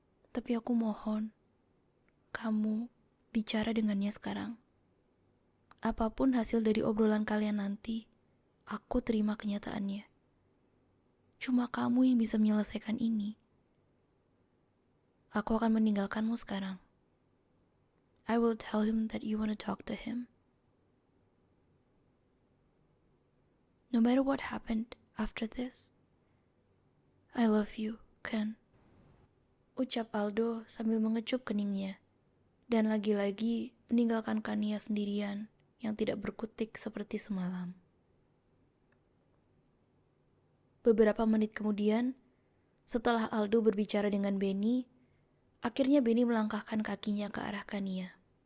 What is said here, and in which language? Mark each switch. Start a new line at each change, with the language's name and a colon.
Indonesian: Tapi aku mohon, kamu bicara dengannya sekarang. Apapun hasil dari obrolan kalian nanti, aku terima kenyataannya. Cuma kamu yang bisa menyelesaikan ini. Aku akan meninggalkanmu sekarang.
English: I will tell him that you want to talk to him. No matter what happened after this, I love you, Ken.
Indonesian: Ucap Aldo sambil mengecup keningnya. Dan lagi-lagi meninggalkan Kania sendirian yang tidak berkutik seperti semalam. Beberapa menit kemudian, setelah Aldo berbicara dengan Benny, akhirnya Benny melangkahkan kakinya ke arah Kania.